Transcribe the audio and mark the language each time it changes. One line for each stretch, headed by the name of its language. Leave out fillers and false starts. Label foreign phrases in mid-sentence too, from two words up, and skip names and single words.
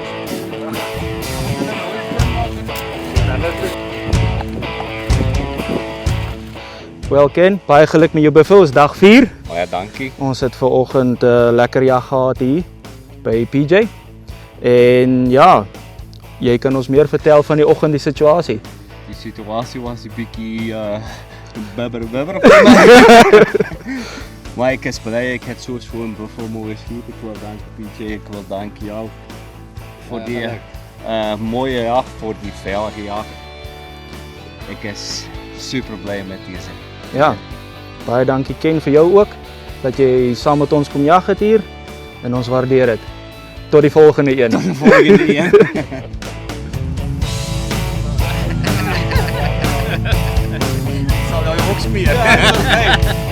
Afrikaans: Wel Ken, baie geluk met jou buffels, dag 4. Baie dankie. Ons het vanoggend lekker jag gehad hier by PJ. En ja, jy kan ons meer vertel van die oggend die situasie. Die situasie was 'n bietjie bibber.
Dutch: Maar ik is blij, ik heb soort gewoon buffel mogen schieten. Ik wil danken PJ, ik wil danken jou voor die mooie jacht, voor die veilige jacht. Ik is super blij met deze.
Afrikaans: Ja, baie dankie Ken vir jou ook, dat jy saam met ons kom jag het hier en ons waardeer dit. Tot die volgende een.
Dutch: Tot de volgende een. Zal jou ook smeren?